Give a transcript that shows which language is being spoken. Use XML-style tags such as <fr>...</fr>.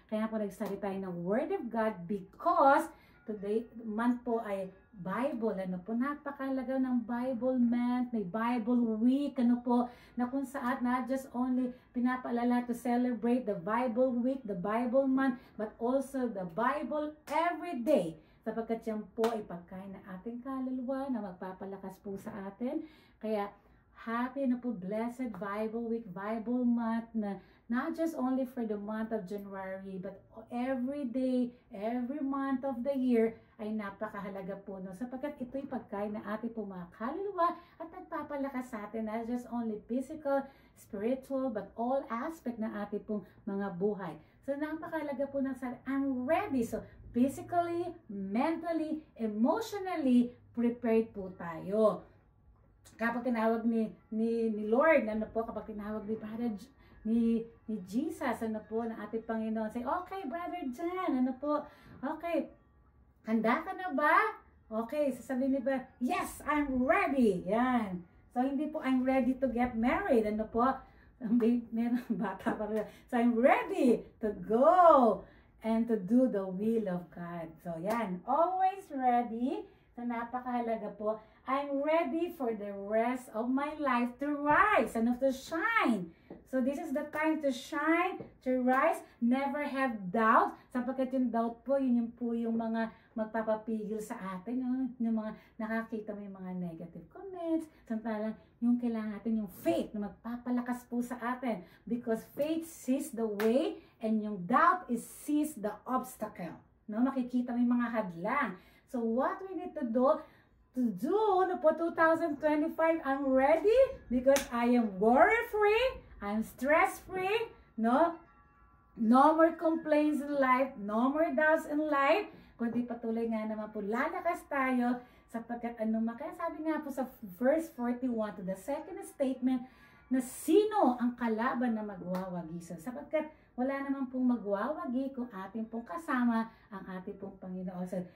<tl>Kaya po nagsabi tayo ng</tl> <en>Word of God because today,</en> <tl>month po ay Bible, ano po, napakalaga ng Bible month, may Bible week, ano po, na kung saan</tl> <en>not just only</en> <tl>pinapaalala</tl> <en>to celebrate the Bible week, the Bible month, but also the Bible every day.</en> <tl>Sapagkat yan po ay pagkain ng ating kaluluwa na magpapalakas po sa atin.</tl> <en>Kaya, happy na po, blessed Bible week, Bible month na not just only for the month of January, but every day, every month of the year</en> <tl>ay napakahalaga po, no? Sapagkat ito'y pagkain na ating po mga kaluluwa at nagpapalakas sa atin,</tl> <en>not just only physical, spiritual, but all aspect</en> <tl>ng ating pong mga buhay. So, napakahalaga po ng sabi,</tl> <en>I'm ready. So, physically, mentally, emotionally, prepared</en> <tl>po tayo. Kapag tinawag ni Lord, ano po, kapag tinawag ni Jesus, ano po, ng ating Panginoon, say, okay, Brother John, ano po, okay, handa ka na ba? Okay, sasabihin niya ba,</tl> <en>yes, I'm ready.</en> <tl>Yan. So, hindi po,</tl> <en>I'm ready to get married,</en> <tl>ano po, meron bata pa rin.</tl> <en>So, I'm ready to go and to do the will of God. So, yan, always ready.</en> <tl>So, napakahalaga po,</tl> <en>I'm ready for the rest of my life to rise and to shine. So, this is the time to shine, to rise, never have doubt.</en> <tl>Sapagkat yung doubt po, yun po yung mga magpapapigil sa atin. Yung mga nakakita mo yung mga negative comments. Samantalang yung kailangan natin yung faith na magpapalakas po sa atin.</tl> <en>Because faith sees the way and</en> <tl>yung doubt</tl> <en>is sees the obstacle.</en> <tl>No? Makikita mo yung mga hadlang.</tl> <en>So, what we need to do no po 2025, I'm ready because I am worry-free, I'm stress-free, no more complaints in life, no more doubts in life,</en> <tl>kundi patuloy nga naman po lalakas tayo sapagkat kaya sabi nga po sa verse 41</tl> <en>to the second statement</en> <tl>na sino ang kalaban na magwawagi sapagkat wala naman pong magwawagi kung ating pong kasama ang ating pong Panginoon.</tl>